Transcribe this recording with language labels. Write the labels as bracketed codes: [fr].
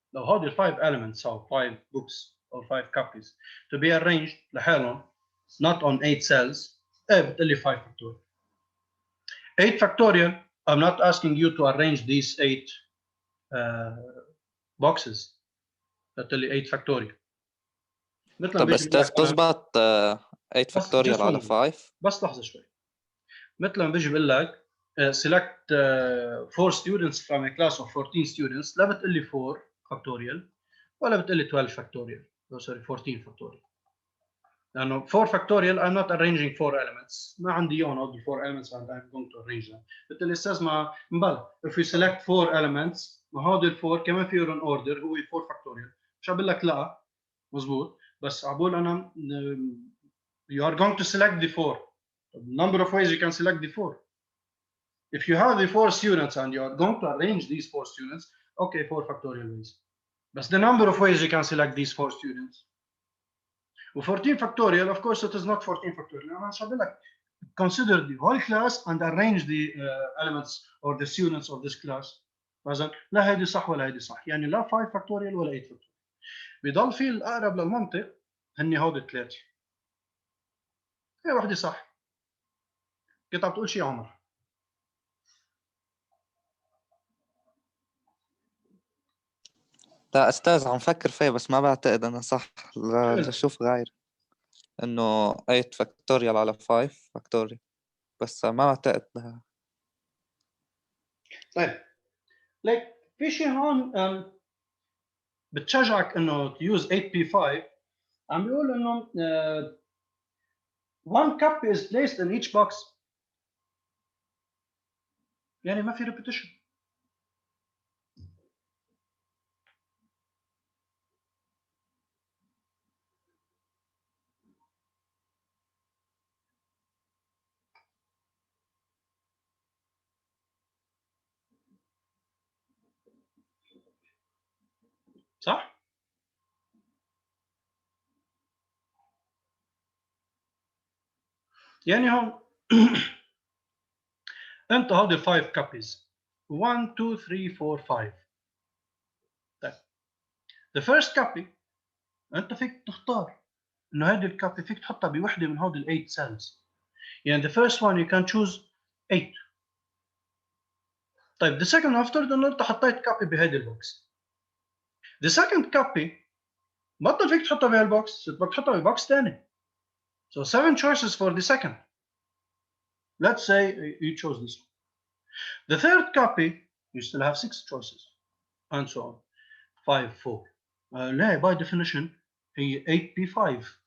[ar] لو هاد ال [en] 5 elements أو 5 books or 5 copies to be arranged [ar] لحالهم [en] not on 8 cells [ar] بتقول لي [en] 5 factorial. 8 factorial I'm not asking you to arrange these 8 boxes. [ar] بتقول لي 8 factorial. طب استاذ تزبط 8 فاكتوريال على 5؟ بس لحظه شوي. مثل ما بيجي بقول لك [en] select 4 students from a class of 14 students، [ar] لا بتقول لي [en] 4 factorial [ar] ولا بتقول لي [en] 12 factorial. Sorry 14 factorial. [ar] لانه [en] 4 factorial I'm not arranging 4 elements. [ar] ما عندي اياهم هول [en] 4 elements and I'm going to arrange them. [ar] بتقول لي استاذ ما مبلا [en] if we select 4 elements [ar] ما هول ال 4 كمان في لهم order هو [en] 4 factorial. [ar] مش بقول لك لا مزبوط، بس عبول انا [en] you are going to select the 4. The number of ways you can select the 4. If you have the 4 students and you are going to arrange these 4 students, okay, 4 factorial ways. But the number of ways you can select these 4 students. 14 factorial, of course, it is not 14 factorial. I'm going to consider the whole class and arrange the elements or the students of this class. [ar] لا هيدي صح ولا هيدي صح. يعني لا [en] 5 factorial [ar] ولا [en] 8 factorial. [ar] بيضل في الأقرب للمنطق هني هود الثلاثة. هي واحدة صح. كنت عم تقول شيء عمر؟ لا استاذ عم فكر فيه بس ما بعتقد انا صح. لشوف غير انه 8 فاكتوريال على 5 فاكتوريال، بس ما بعتقد لها. طيب ليك في شيء هون بتشجعك انه تيوز 8p5. عم بيقول انه [en] one cup is placed in each box. [ar] يعني ما في repetition. صح؟ يعني هون انت هودي 5 copies 1 2 3 4 5. طيب [en] the first copy [ar] انت فيك تختار انه هذه الكابي فيك تحطها بوحده من هودي ال [en] 8 cells. يعني the first one you can choose 8. [ar] طيب [en] the second [ar] افترض انه انت حطيت كابي بهيدي البوكس. [en] the second copy [ar] بطل فيك تحطها بهالبوكس، بدك تحطها ببوكس ثاني. [en] So 7 choices for the second. Let's say you chose this one. The third copy, you still have 6 choices, and so on. 5 4. [ar] لا [en] by definition [ar] هي 8p5.